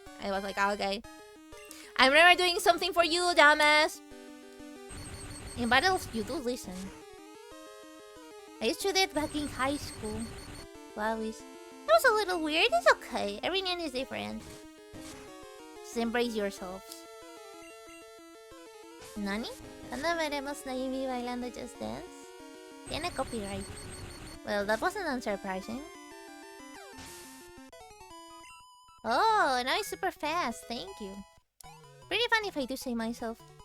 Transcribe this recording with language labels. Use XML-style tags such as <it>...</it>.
<en>I was like, okay, I'm never doing something for you, dumbass. In battles, you do listen. I used to do it back in high school. Wow, that was a little weird. It's okay. Every name is different. Just embrace yourselves. Nani?</en> <es>¿Cuándo veremos a Yubi bailando Just Dance? Tiene copyright.</es> <en>Well, that wasn't unsurprising. Oh, now it's super fast. Thank you. Pretty funny if I do say myself.</en>